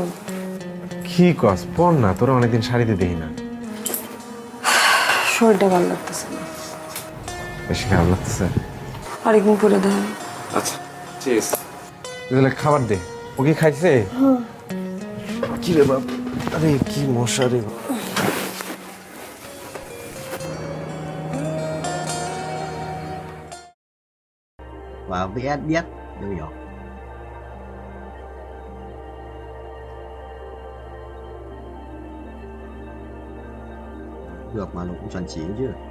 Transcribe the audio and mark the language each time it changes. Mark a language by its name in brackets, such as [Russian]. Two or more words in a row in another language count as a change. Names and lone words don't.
[Bangla] কি কস? পর না, তোরা অনেকদিন শাড়িতে দেখি না। শরীরটা ভালো লাগতেছে না। বেশি খারাপ লাগতেছে? আরেকদিন পরে দেখা। আচ্ছা ঠিক আছে, তাহলে খাবার দে। ও কি খাইছে? কি রে বাপ, আরে কি মশা রে। [Vietnamese] Và VS biết New York. Được mà nó cũng chuẩn chỉ chứ.